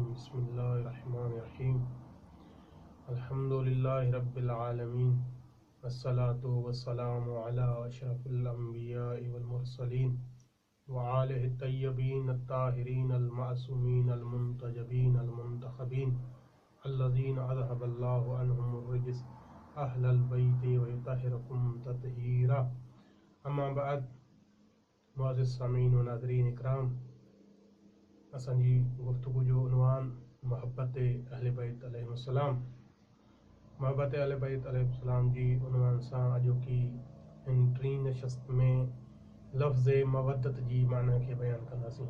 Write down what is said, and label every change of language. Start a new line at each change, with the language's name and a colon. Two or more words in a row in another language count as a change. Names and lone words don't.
Arabic: بسم الله الرحمن الرحيم الحمد لله رب العالمين والصلاة والسلام على أشرف الأنبياء والمرسلين وآله الطيبين الطاهرين المعصومين المنتجبين المنتخبين الذين أذهب الله عنهم الرجس أهل البيت ويطهركم تطهيرا. أما بعد,
Sindhi: मुअज़्ज़िज़ सामीन व नाज़रीन इकराम, असांजी गुफ्तगू जो उन्वान मोहब्बत अहले बैत अलैहिस्सलाम। मोहब्बत अहले बैत अलैहिस्सलाम जी उन्वान सां अॼोकी हिन टीं नशस्त में लफ़्ज़ मवदत जी माना खे बयानु कंदासीं।